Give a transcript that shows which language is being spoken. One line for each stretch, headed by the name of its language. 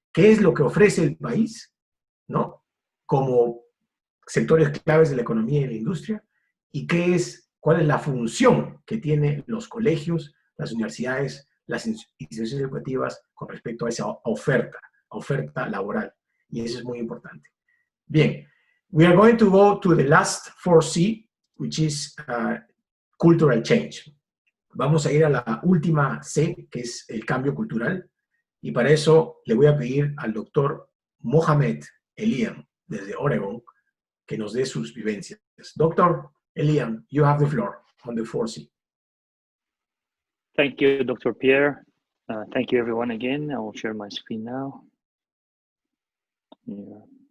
Spanish: ¿Qué es lo que ofrece el país, ¿no?, como sectores claves de la economía y la industria? ¿Y cuál es la función que tienen los colegios, las universidades, las instituciones educativas con respecto a esa oferta laboral? y eso es muy importante. Bien,
English: we are going to go to the last 4C, which is cultural change.
Spanish: Vamos a ir a la última C, que es el cambio cultural, y para eso le voy a pedir al doctor Mohamed Elian, desde Oregon, que nos dé sus vivencias.
English: Doctor Elian, you have the floor on the 4C. Thank you, Dr. Pierre. Thank you, everyone, again. I will share my screen now. Yeah.